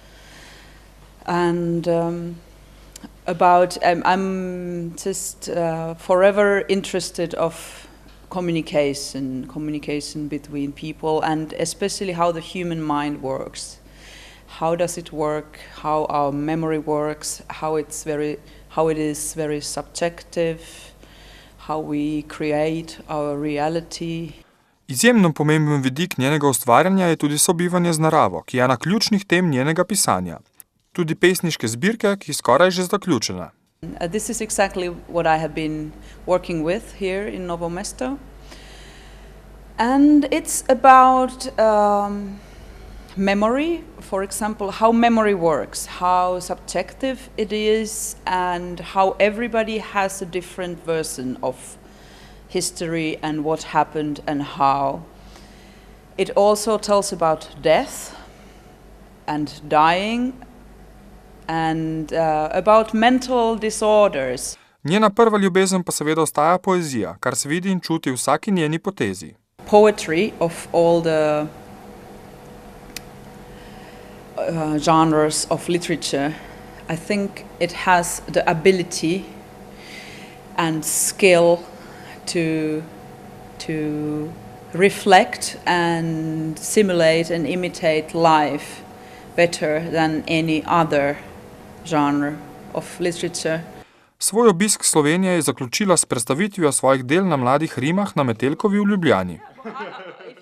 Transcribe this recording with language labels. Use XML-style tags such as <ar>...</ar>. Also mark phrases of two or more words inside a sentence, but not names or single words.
<en>And I'm just forever interested of communication between people, and especially how the human mind works. How does it work? How our memory works? How it is very subjective? How we create our reality.</en> <sl>Izjemno pomemben vidik njenega ustvarjanja je tudi sobivanje z naravo, ki je ena ključnih tem njenega pisanja. Tudi pesniške zbirke, ki je skoraj že zaključena.</sl> <en>This is exactly what I have been working with here in NOVO MESTO. And it's about memory, for example, how memory works, how subjective it is, and how everybody has a different version of history and what happened and how. It also tells about death and dying, and about mental disorders.</en> <sl>Njena prva ljubezen pa seveda ostaja poezija, kar se vidi in čuti v vsaki njeni potezi.</sl> <en>Poetry of all the genres of literature, I think it has the ability and skill to reflect and simulate and imitate life better than any other genre of literature.</en> <sl>Svoj obisk Slovenije je zaključila s predstavitvijo svojih del na Mladih rimah na Metelkovi v Ljubljani.</sl>